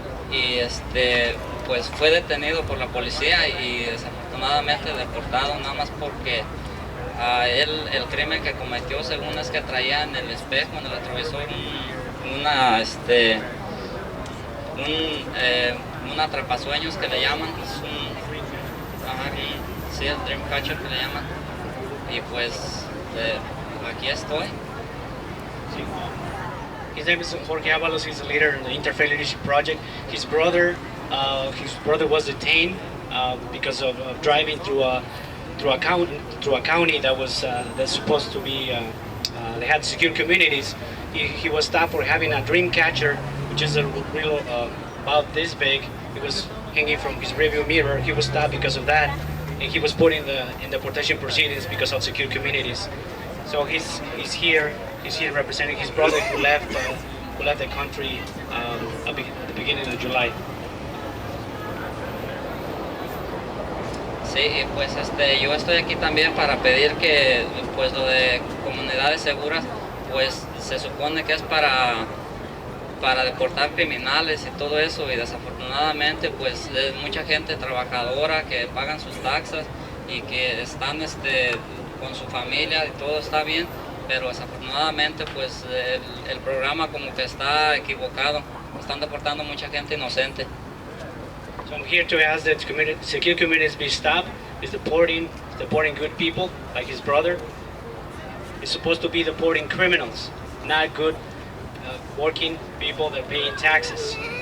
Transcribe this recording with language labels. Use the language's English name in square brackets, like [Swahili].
[Spanish] y pues fue detenido por la policía y desafortunadamente deportado, nada más porque a él el crimen que cometió según es que traía en el espejo, en el retrovisor, un atrapasueños que le llaman, sí, el dream catcher que le llaman, y pues aquí estoy. [English] His name is Jorge Avalos. He's the leader in the Interfaith Leadership Project. His brother was detained because of driving through a county that was that's supposed to be they had secure communities. He was stopped for having a dream catcher, which is a real about this big. It was hanging from his rearview mirror. He was stopped because of that, and he was put in deportation proceedings because of secure communities. So he's here representing his brother who left the country at the beginning of July. [Spanish] Sí, pues yo estoy aquí también para pedir que pues lo de comunidades seguras pues se supone que es para deportar criminales y todo eso, y desafortunadamente pues es mucha gente trabajadora que pagan sus taxas y que están con su familia y todo está bien, pero desafortunadamente pues el programa como que está equivocado, están deportando mucha gente inocente. [English] So I'm here to ask that secure communities be stopped. It's deporting good people like his brother. It's supposed to be deporting criminals, not good working people that pay taxes.